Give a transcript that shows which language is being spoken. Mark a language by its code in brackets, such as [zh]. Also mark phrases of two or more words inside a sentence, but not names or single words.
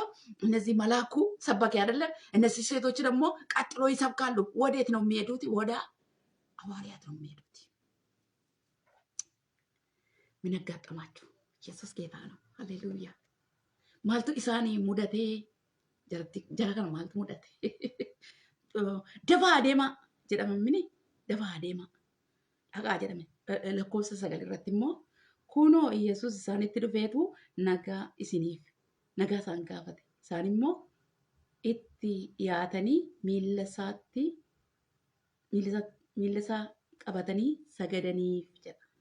[am] እነዚህ መላኩ ሰባኪ አይደለም። እነዚህ ሴቶች ደግሞ ቀጥሎ ይሰብካሉ። ወዴት ነው የሚሄዱት? ወደ ሐዋርያት ነው የሚሄዱት። ምን ያጋጠማችሁ? ኢየሱስ ጌታ ነው። ሃሌሉያ። [om] maaltu isaanii mudate jara kana maaltu mudate dafaa adeemaa jedhama mini dafaa adeemaa dhaqaa jedhame lakkoofsa 9 irratti immoo kunoo Yesuus isaanitti dhufeetu nagaa isiniif nagaa isaan gaafate. Isaan immoo itti dhiyaatanii miilla isaa qabatanii sagadaniif jedha.